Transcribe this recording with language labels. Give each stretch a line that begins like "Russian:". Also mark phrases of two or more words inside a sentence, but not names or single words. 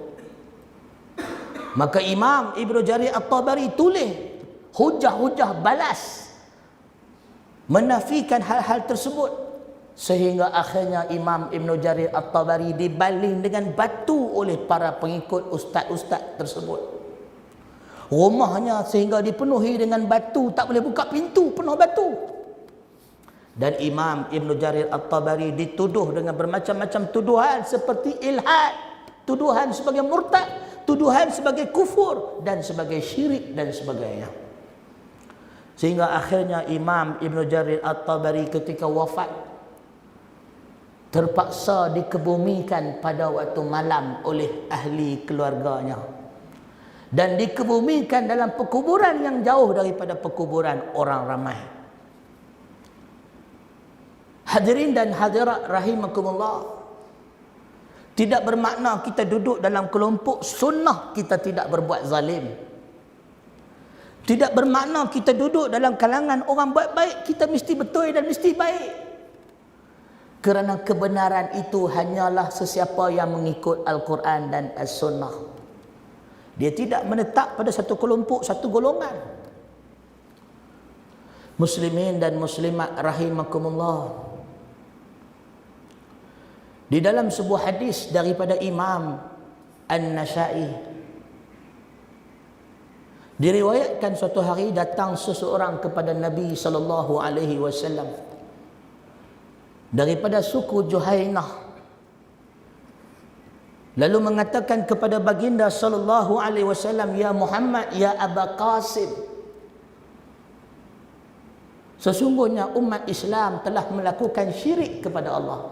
Malay: Maka Imam Ibn Jarir At-Tabari tulis hujah-hujah balas menafikan hal-hal tersebut, sehingga akhirnya Imam Ibn Jarir At-Tabari dibaling dengan batu oleh para pengikut ustaz-ustaz tersebut. Rumahnya sehingga dipenuhi dengan batu, tak boleh buka pintu, penuh batu. Dan Imam Ibn Jarir At-Tabari dituduh dengan bermacam-macam tuduhan seperti ilhad, tuduhan sebagai murtad, tuduhan sebagai kufur dan sebagai syirik dan sebagainya. Sehingga akhirnya Imam Ibn Jarir At-Tabari ketika wafat terpaksa dikebumikan pada waktu malam oleh ahli keluarganya. Dan dikebumikan dalam perkuburan yang jauh daripada perkuburan orang ramai. Hadirin dan hadirat rahimakumullah, tidak bermakna kita duduk dalam kelompok sunnah kita tidak berbuat zalim. Tidak bermakna kita duduk dalam kalangan orang baik-baik kita mesti betul dan mesti baik. Kerana kebenaran itu hanyalah sesiapa yang mengikut Al-Quran dan As-Sunnah. Dia tidak menetap pada satu kelompok, satu golongan. Muslimin dan muslimat rahimakumullah. Di dalam sebuah hadis daripada Imam An-Nasa'i, diriwayatkan suatu hari datang seseorang kepada Nabi
Arabic: صلى الله عليه وسلم
Malay: daripada suku Juhainah, lalu mengatakan kepada baginda
Arabic: صلى الله عليه وسلم, "يا محمد، يا أبا قاسم,
Malay: sesungguhnya umat Islam telah melakukan syirik kepada Allah."